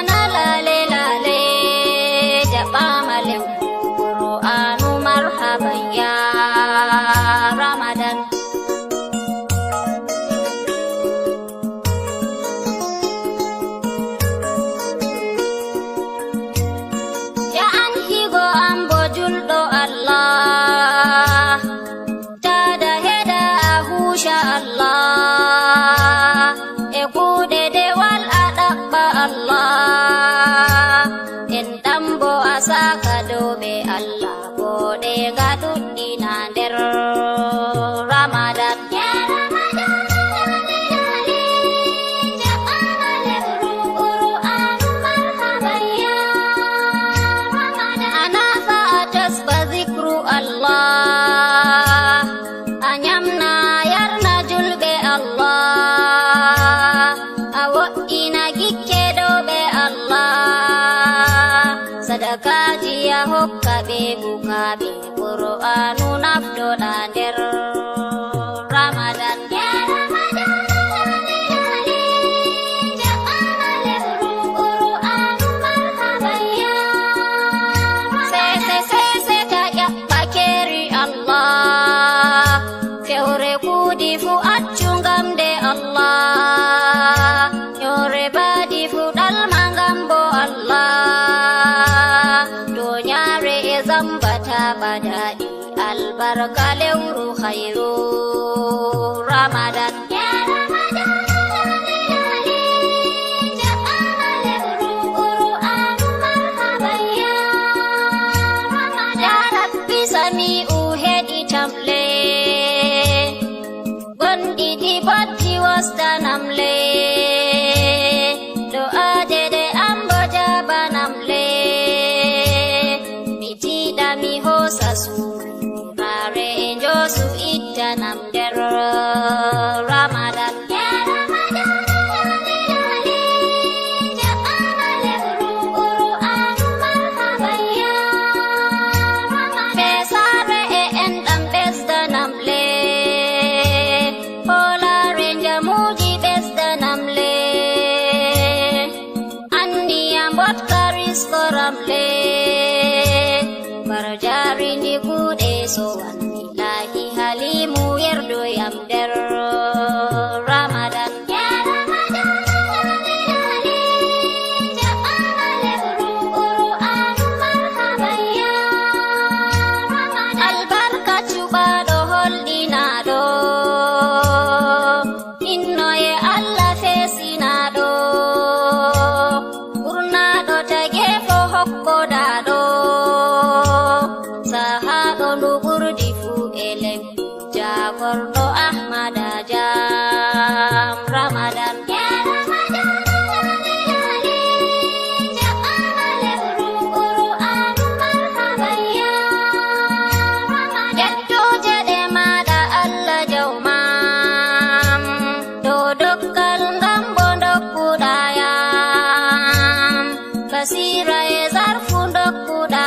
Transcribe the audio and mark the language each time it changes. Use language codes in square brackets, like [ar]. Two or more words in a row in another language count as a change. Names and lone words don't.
[ff] lale lale ja'amale Qur'anu [ar] مرحبا يا رمضان. [ff] Ya anhigo ambo julɗo Allah tada heda husha Allah e kuɗe dewal a ɗaɓɓa Allah en ɗambo a saka dow ɓe Allah boɗe ga ɗuɗɗina nder Ramadan. Ya Ramadan lale lale ja'amale Qur'anu [ar] مرحبا يا رمضان. [ff] Anafa tasba zikru Allah anyamna yarna julɓe Allah a wo'ina gikke ɗo ɓe Allah sadakaji ya hokka ɓe bukaɓe Qur'anu naftoɗa nder Ramadan. Ya Ramadan lale lale ja'amale Qur'anu [ar] مرحبا يا رمضان. [ff] Sese ka ƴaɓɓa keri Allah fewre kuɗi fu accu ngam de Allah yore badi fu ɗalma ngam bo Allah donyare e zambata badaɗi albarka lewru khairu Ramadan. Ya Ramadan lale lale ja'amale Qur'anu [ar] مرحبا يا رمضان. يا رب سميع [ff] heɗitamle gonɗiɗi batti wasdanamle do'aje ɗe ambo jabanamle mi tiɗa mi hosa suurare e njosu ittanam nder Ramadan. Ya Ramadan lale lale ja'amale Qur'anu [ar] مرحبا يا رمضان. [ff] Besare e enɗam ɓesdanamle holare jamuji ɓesdanamle andiyam botkariscoramle bar jarindi kuɗe sowan ilahi halimu yerdoyam nder Ramadan. Ya Ramadan lale lale ja'amale Qur'anu [ar] مرحبا يا رمضان. [ff] Albarka cuɓaɗo holɗinaɗo innoye Allah fesinaɗo ɓurnaɗo tagefo hokkoɗaɗo sahaɗo ndu ɓurdi fu e lembi jagorɗo Ahmada jam Ramadan. Ya Ramadan lale lale ja'amale Qur'anu [ar] مرحبا يا رمضان. [ff] Ƴettoje ɗe maɗa Allah jawmam ɗo dokkal ngam bo dokkuɗayam basira e zarfu dokku